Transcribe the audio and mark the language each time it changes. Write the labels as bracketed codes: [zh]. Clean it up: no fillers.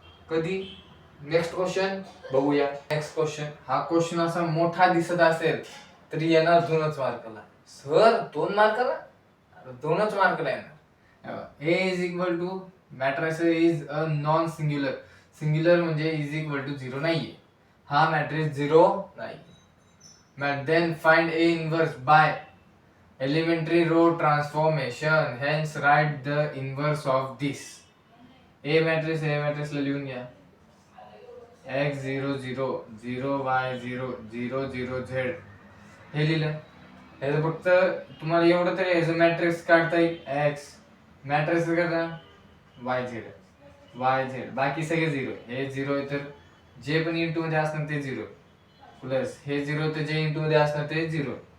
[mr] कधी next question बघूया. Next question, हा क्वेश्चन असा मोठा दिसत असेल तरी येणार 2च मार्काला. सर 2 मार्काला? 2च मार्काला येणार. [en] A matrix is a non singular. [mr] Singular म्हणजे = 0 नाहीये, हा मॅट्रिक्स 0 नाही. [en] Then find A inverse by elementary row transformation. Hence write the inverse of this. [mr] A matrix ला लिहून घ्या. x0 0 0 y0 0 0 z हे लिहिलं. ह्याचं फक्त तुम्हाला एवढं तरी ह्याचं मॅट्रिक्स काढता येईल. x मॅट्रिक्स कसा y z बाकी सगळे 0. हे 0 आहे तर जे पण इंटू मध्ये असणार ते 0, प्लस हे 0 तर जे इंटू मध्ये असणार ते 0.